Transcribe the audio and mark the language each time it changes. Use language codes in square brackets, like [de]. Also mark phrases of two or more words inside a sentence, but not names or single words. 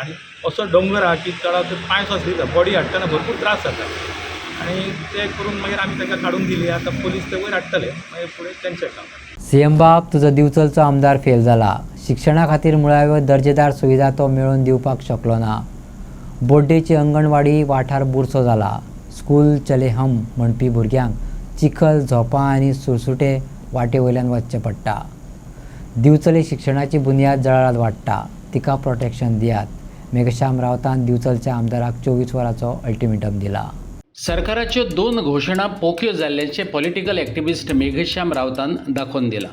[kok] आनी असो दोंगर आहा की चडांत पांय सुद्दां बॉडी हाडटना भरपूर त्रास जाता. आनी ते करून मागीर आमी तांकां काडून दिली. आतां पुलीस ते वयर हाडटले, मागीर फुडें तेंचें काम. CM बाब, तुजो दिवचलचो आमदार फेल जाला. शिक्षणा खातीर मुळाव्यो दर्जेदार सुविधा तो मेळोवन दिवपाक शकलो ना. बोड्डेची अंगणवाडी वाठार बुरसो जाला. [hi] स्कूल चले हम [kok] म्हणपी भुरग्यांक चिखल, झोपां आनी सुरसुटे वाटे वयल्यान वचचें पडटा. दिवचले शिक्षणाची बुनयाद जळारात वाडटा. तिका प्रोटेक्शन दियात. मेघश्याम रावतान दिवचलच्या आमदाराक 24 वरांचो अल्टिमेटम दिला. सरकाराच्यो 2 घोशणा पोख्यो जाल्ल्याचे [en] political activist [kok] मेघश्याम रावतान दाखोवन दिला.